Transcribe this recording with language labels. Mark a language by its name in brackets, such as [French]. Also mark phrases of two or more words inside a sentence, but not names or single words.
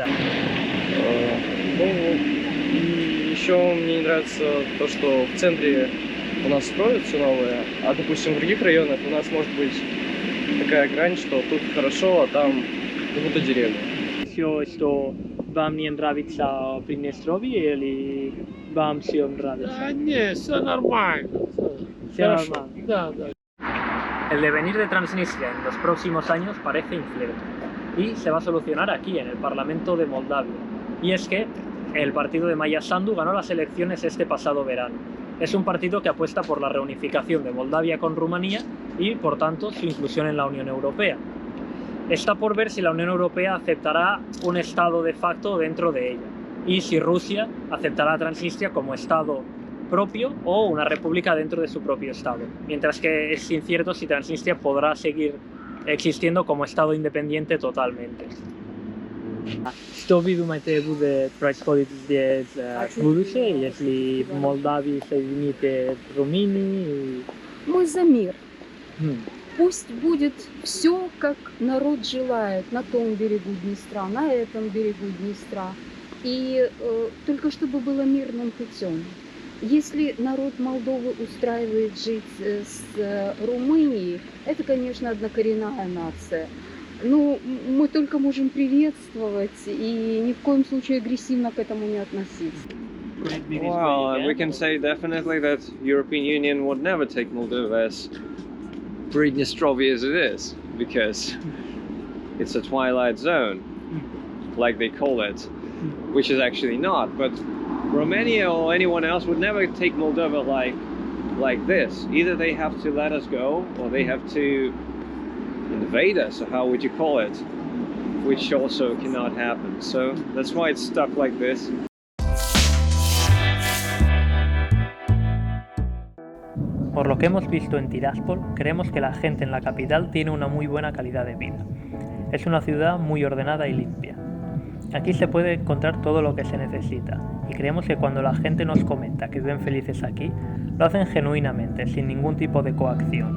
[Russian] Ну, и еще мне не нравится то, что в центре у нас строят все новое, а, допустим, в других районах у нас может быть такая грань, что тут хорошо, а там как будто деревня. Все, что вам не нравится Приднестровье или вам все нравится? Да нет, все нормально. Все Хорошо. нормально. Да, да. [Spanish] El devenir de Transnistria en los próximos años parece incierto y se va a solucionar aquí, en el Parlamento de Moldavia, Y es que el partido de Maia Sandu ganó las elecciones este pasado verano. Es un partido que apuesta por la reunificación de Moldavia con Rumanía y, por tanto, su inclusión en la Unión Europea. Está por ver si la Unión Europea aceptará un Estado de facto dentro de ella y si Rusia aceptará a Transnistria como Estado propio o una república dentro de su propio Estado, mientras que es incierto si Transnistria podrá seguir existiendo como Estado independiente totalmente. Co by máte bude [Russian] происходить здесь в будущее, если Молдавия соединит Румынию? Мы за мир. Пусть будет все, как народ желает, на том берегу Днестра, на этом берегу Днестра. И только чтобы было мирным путем. Если народ Молдовы устраивает жить с Румынией, это, конечно, однокоренная нация. Ну, мы только можем приветствовать и ни в коем случае агрессивно к этому не относиться. [English] Well, we can say definitely that European Union would never take Moldova as Pridnestrovia as it is, because it's a twilight zone, like they call it, which is actually not. But Romania or anyone else would never take Moldova like this. Either they have to let us go, or they have to invade us, or how would you call it, which also cannot happen. So that's why it's stuck like this. [Spanish] Por lo que hemos visto en Tiraspol, creemos que la gente en la capital tiene una muy buena calidad de vida. Es una ciudad muy ordenada y limpia. Aquí se puede encontrar todo lo que se necesita, y creemos que cuando la gente nos comenta que viven felices aquí, lo hacen genuinamente, sin ningún tipo de coacción.